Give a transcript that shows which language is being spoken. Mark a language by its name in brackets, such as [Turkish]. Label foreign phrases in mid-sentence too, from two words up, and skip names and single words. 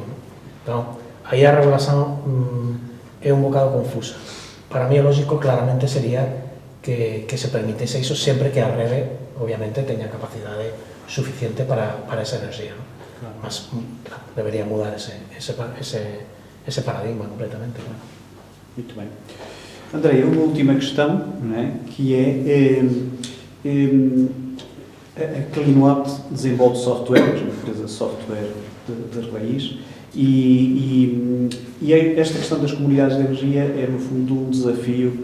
[Galician] Entón, aí a regulación é un bocado confusa. Para mí o lógico claramente sería que se permitese iso sempre que a rede, obviamente, teña capacidade suficiente para esa enerxía. Claro. Mas debería mudar ese paradigma completamente. Claro. [Portuguese] Muito bem. André, uma última questão, não é? Que é a Clinuot desenvolve software, é uma empresa de software de raiz, e esta questão das comunidades de energia é, no fundo, um desafio